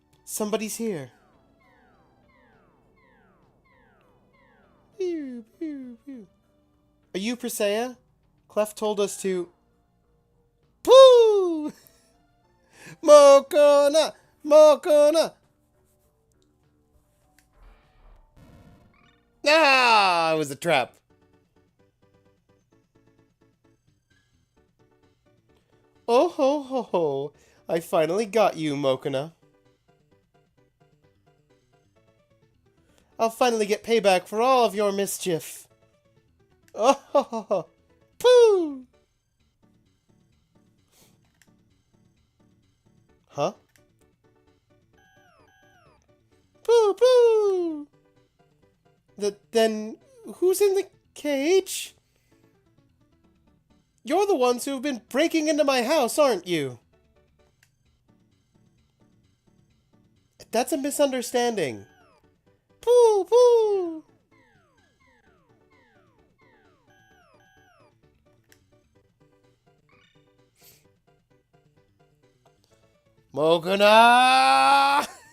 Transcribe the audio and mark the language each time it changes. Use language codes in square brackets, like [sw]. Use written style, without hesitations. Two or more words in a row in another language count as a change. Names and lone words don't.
[en] Somebody's here. Pew, pew, pew. Are you Presea? Clef told us to... Pooh! Mokona! Mokona! Ah! It was a trap. Oh ho ho ho! I finally got you, Mokona. I'll finally get payback for all of your mischief. Oh ho ho ho! Pooh! Huh? Pooh pooh! Then who's in the cage? You're the ones who've been breaking into my house, aren't you? That's a misunderstanding. Pooh pooh! Mokona!